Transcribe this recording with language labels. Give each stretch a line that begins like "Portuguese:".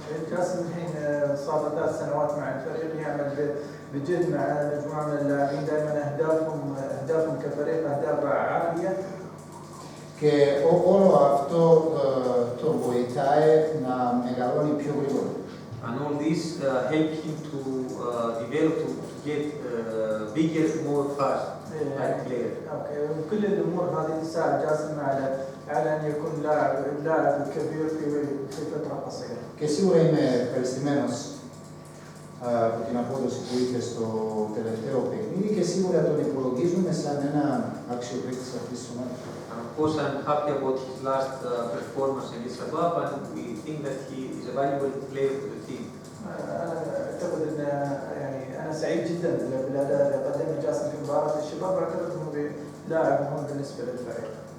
Arabic: جاسم الحين صار له 3 سنوات مع الفريق يعمل بجد مع مجموعة من اللاعبين دائما أهدافهم كفريق أهداف عالية.
Greek: Και όλο αυτό τον βοηθάει να μεγαλώνει πιο γρήγορα.
English: And all this help him to develop, to get bigger more fast like player.
Arabic: اوكي كل الامور هذه تساعد جاسم على ان يكون لاعب كبير في فتره قصيره.
Greek: Και σίγουρα είμαι ευχαριστημένος από την απόδοση που είχε στο τελευταίο παιχνίδι και σίγουρα τον υπολογίζουμε σαν ένα άξιο παίκτη αυτής της ομάδας.
English: And of course, I'm happy about his last performance against Shabab, and we think that he is a valuable player for the team.
Arabic: انا اعتقد ان يعني انا سعيد جدا بالاداء اللي قدمه جاسم في مباراه الشباب، واعتقد انه لاعب مهم بالنسبه للفريق.